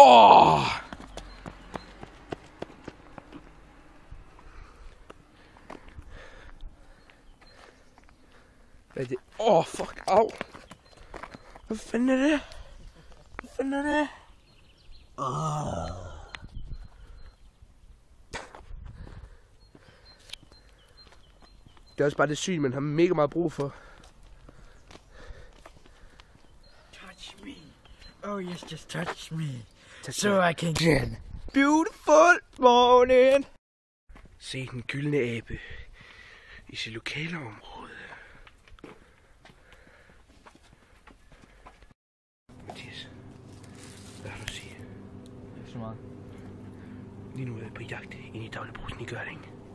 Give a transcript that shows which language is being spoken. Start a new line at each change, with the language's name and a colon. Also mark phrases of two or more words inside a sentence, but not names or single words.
Danish: Hvad er det? Fuck, au. Hvad fanden er det? Hvad fanden er det? Det er også bare det syn, man har mega meget brug for.
English: Touch me. Oh yes, just touch me. So So I can get beautiful morning.
Danish: se den gyldne abe i sit lokale område. Mathias, hvad har du at sige? Ikke så meget. Lige nu er jeg på jagt ind i Dagligbrusen i Gørding.